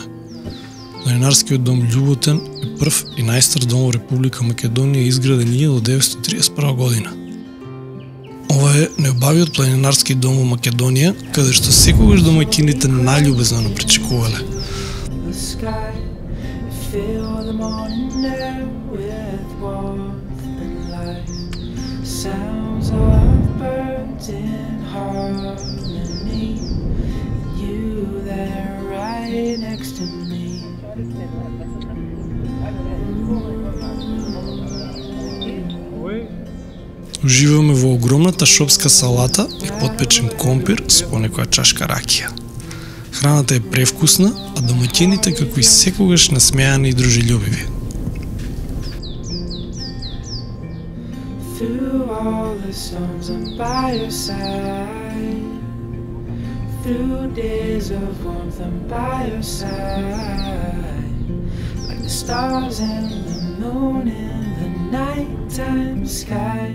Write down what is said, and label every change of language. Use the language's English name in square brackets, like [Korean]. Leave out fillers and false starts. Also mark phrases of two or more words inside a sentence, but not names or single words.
[Macedonian] Планинарскиот дом Љуботен е прв и најстар дом во Република Македонија, изграден 1931 година. Ова е најубавиот планинарски дом во Македонија, каде што секогаш домаќините најљубезно пречекувале. [English] In harmony, you there right next to me. [Macedonian] Уживаме во огромната шопска салата и потпечен компир со понекоја чашка ракија. Храната е превкусна, а домаќините како и секогаш насмеани и дружелюбиви. [English] Through all the storms I'm by your side. through days of warmth, I'm by your side, like the stars and the moon in the nighttime sky.